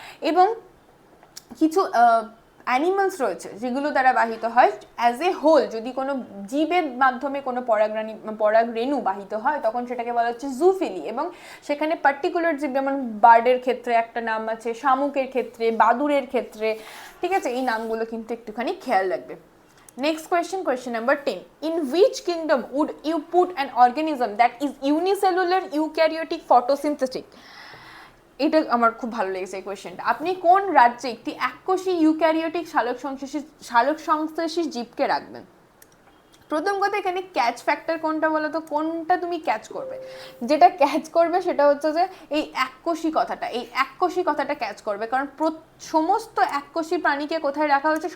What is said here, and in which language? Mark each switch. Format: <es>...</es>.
<bn>এবং কিছু অ্যানিমালস রয়েছে যেগুলো দ্বারা বাহিত হয়</bn> <en>As a whole.</en> <bn>যদি কোনো জীবের মাধ্যমে কোনো পরাগরেণু বাহিত হয় তখন সেটাকে বলা হচ্ছে জুফিলি, এবং সেখানে পার্টিকুলার জীব, যেমন বার্ডের ক্ষেত্রে একটা নাম আছে, শামুকের ক্ষেত্রে, বাদুড়ের ক্ষেত্রে, ঠিক আছে? এই নামগুলো কিন্তু একটুখানি খেয়াল রাখবে।</bn> <en>Next question number 10. In which kingdom would you put an organism that is unicellular, eukaryotic, photosynthetic?</en> <bn>এটা আমার খুব ভালো লেগেছে এই কোয়েশ্চেনটা। আপনি কোন রাজ্যে একটি এককোষী ইউক্যারিওটিক সালোকসংশ্লেষী জীবকে রাখবেন? প্রথম কথা, এখানে ক্যাচ ফ্যাক্টর কোনটা বলো তো? কোনটা তুমি ক্যাচ করবে? যেটা ক্যাচ করবে সেটা হচ্ছে যে এই এককোষী কথাটা ক্যাচ করবে, কারণ সমস্ত এককোষী প্রাণীকে কোথায় রাখা হয়েছে?</bn>